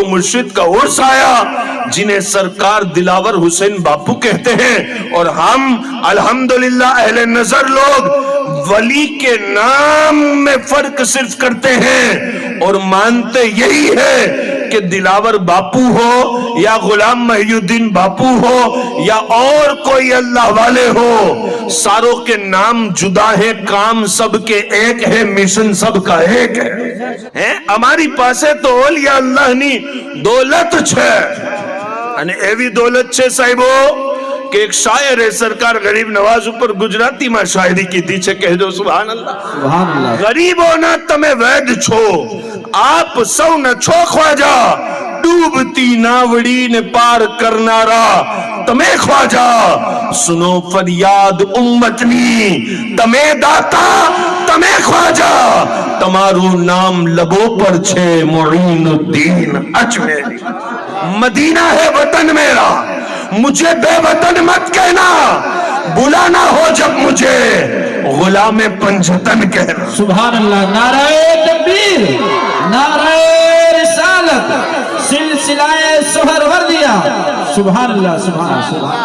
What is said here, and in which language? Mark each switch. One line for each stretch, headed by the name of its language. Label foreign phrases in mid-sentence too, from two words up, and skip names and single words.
Urdu: مرشد کا عرس آیا، جنہیں سرکار دلاور حسین باپو کہتے ہیں، اور ہم الحمدللہ اہل نظر لوگ ولی کے نام میں فرق صرف کرتے ہیں اور مانتے یہی ہے کہ دلاور باپو ہو یا غلام محی الدین باپو ہو یا اور کوئی اللہ والے ہو، ساروں کے نام جدا ہے، کام سب کے ایک ہے، مشن سب کا ایک ہے۔
Gujarati: અમારી પાસે તો ઓલિયા અલ્લાહ ની દોલત છે, અને એવી દોલત છે સાહેબો કે એક શાયરે સરકાર ગરીબ નવાઝ ઉપર ગુજરાતીમાં શાયરી કીધી છે, કહેજો
Arabic: سبحان الله.
Gujarati: ગરીબોના તમે વૈદ છો, આપ સૌ ન છો ખ્વાજા, ડૂબતી નાવડીને પાર કરનારા તમે ખ્વાજા, સુનો ફરિયાદ ઉમ્મતની તમે દાતા તમે ખ્વાજા, તમારું નામ લબો પર છે મુઈનુદ્દીન અજમેરી।
Urdu: مدینہ ہے وطن میرا، مجھے بے وطن مت کہنا، بلانا ہو جب مجھے غلام پنجتن کہنا۔
Arabic: سبحان اللہ،
Urdu: نعرہ تکبیر، نعرہ رسالت، سلسلہ سہروردیہ،
Arabic: سبحان اللہ سبحان اللہ۔